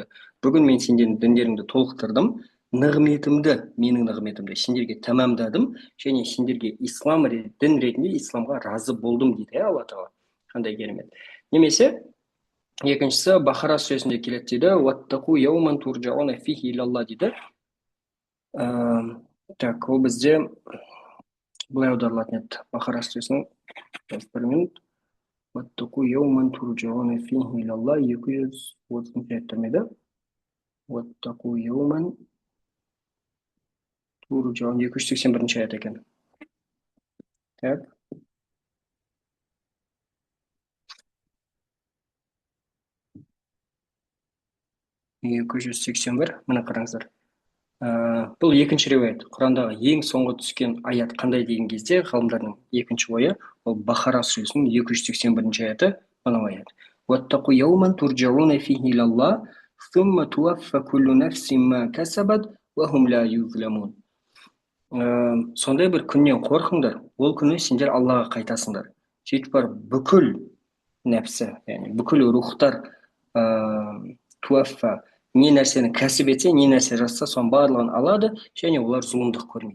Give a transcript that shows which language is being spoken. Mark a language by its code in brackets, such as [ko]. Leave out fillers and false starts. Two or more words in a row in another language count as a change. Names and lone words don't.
[kk] Бүгін мен сендердің діндеріңді толықтырдым, нығметімді, менің нығметімді сендерге тәмамдадым, және сендерге ислам дін ретінде исламға разы болдым дейді Алла тағала. Қандай керемет. Немесе екіншісі Бахара сүресінде келеді дейді. [ar] واتقوا يوما ترجعون فيه إلى الله дейді. [kk] Так, ол бізде былай аударылатын еді. Бахара сүресінің бір минут. [ar] واتقوا يوما ترجعون فيه إلى الله 230 [kk] аят тұрмайды. [ar] واتقوا يوما ترجعون 281 [kk] аят екен. Так. Екі жүз сексен бір, мына қараңыздар. Бұл екінші риуаят. Құрандағы ең соңғы түскен аят қандай деген кезде ғалымдардың екінші ойы, ол Бахара сүресінің 281 аяты, мынау аят. [ar] واتقوا يوما ترجعون فيه إلى الله ثم توفى كل نفس ما كسبت وهم لا يظلمون. [kk] Сондай бір күннен қорқыңдар, ол күні сендер Аллаға қайтасыңдар. Сөйтіп бар бүкіл нәпсі, яғни бүкіл рухтар туаффа, не нәрсені кәсіп етсе, не нәрсе жасса, соның барлығын алады, және олар зұлымдық көрмейді.